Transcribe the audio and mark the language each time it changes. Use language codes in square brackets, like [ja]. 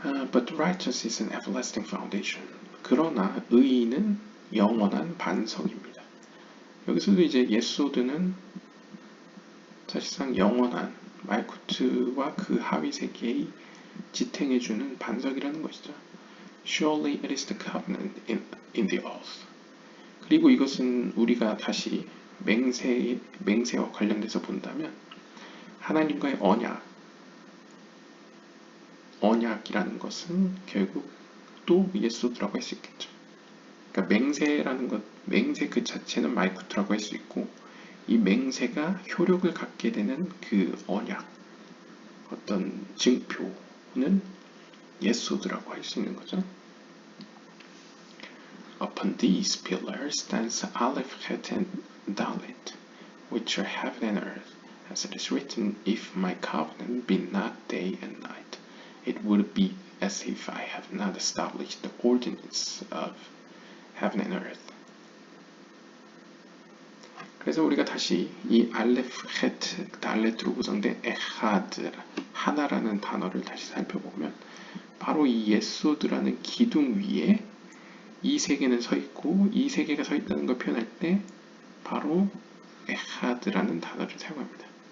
[en] But righteous is an everlasting foundation. [ko] 그러나 의인은 영원한 반석입니다. 여기서도 이제 예소드는 사실상 영원한 말쿠트와 그 하위 세계의 지탱해주는 반석이라는 것이죠. [en] Surely it is the covenant in the oath. [ko] 그리고 이것은 우리가 다시 맹세와 관련돼서 본다면 하나님과의 언약이라는 것은 결국 또 예소드라고 할 수 있겠죠. 그러니까 맹세 그 자체는 말쿠트라고 할 수 있고 이 맹세가 효력을 갖게 되는 그 언약, 어떤 증표는 예소드라고 할 수 있는 거죠. [en] Upon these pillars stands Aleph, Het, and Dalet, which are heaven and earth, as it is written, if my covenant be not day and night, it would be as if I have not established the ordinance of heaven and earth. [ko] 그래서 우리가 다시 이 알레프, 헤트, 달렛으로 구성된 에하드, 하나라는 단어를 다시 살펴보면 바로 이 예소드라는 기둥 위에 이 세계는 서 있고 이 세계가 서 있다는 걸 표현할 때 바로 에하드라는 단어를 사용합니다.